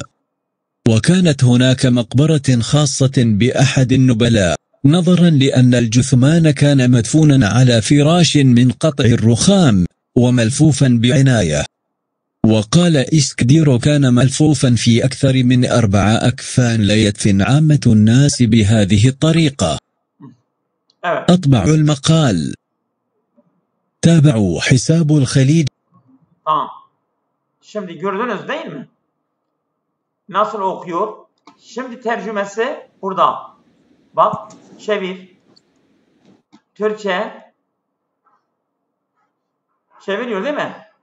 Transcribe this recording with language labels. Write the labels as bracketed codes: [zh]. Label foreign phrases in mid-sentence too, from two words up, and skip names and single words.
[ar] وكانت هناك مقبرة خاصة بأحد النبلاء نظرا لأن الجثمان كان مدفونا على فراش من قطع الرخام وملفوفا بعناية. وقال إسكديرو كان ملفوفا في أكثر من 4 أكفان لا يدفن عامة الناس بهذه الطريقة. أطبع المقال. تابعوا حساب الخليج. [tr] Şimdi gördünüz değil mi? Nasıl okuyor? Şimdi tercümesi burada. Bak, çevir. Türkçe. Çeviriyor değil mi?